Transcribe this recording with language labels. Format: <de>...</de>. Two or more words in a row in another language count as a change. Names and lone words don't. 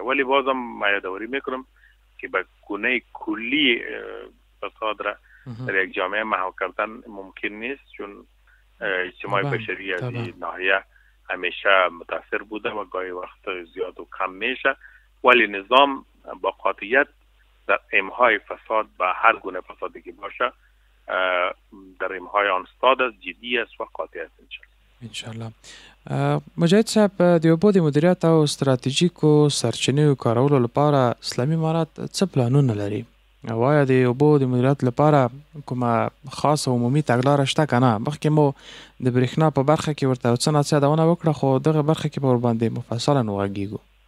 <fa>ولی بازم ما یادآوری میکنم که به گونه کلی فساد را در یک جامعه محو کردن ممکن نیست، چون اجتماع بشری از این ناحیه همیشه متاثر بوده و گاهی وقت زیاد و کم میشه. ولی نظام با قاطعیت در امهای فساد و هر گونه فسادی که باشه در امهای آن استاد است، جدی است و قاطع است انشالله.</fa> <ps>مجاهد صاحب، د اوبو د مدیریت او ستراتیژیکو سرچینو کارولو لپاره اسلامي امارت څه پلانونه لري؟ او آیا د اوبو د مدیریت لپاره کومه خاصه عمومي تګلاره شته که نه؟ مخکې مو د برېښنا په برخه کې ورته څه ناڅه یادونه وکړه، خو دغه برخه کې به ورباندې مفصلا وغږیږو.</ps>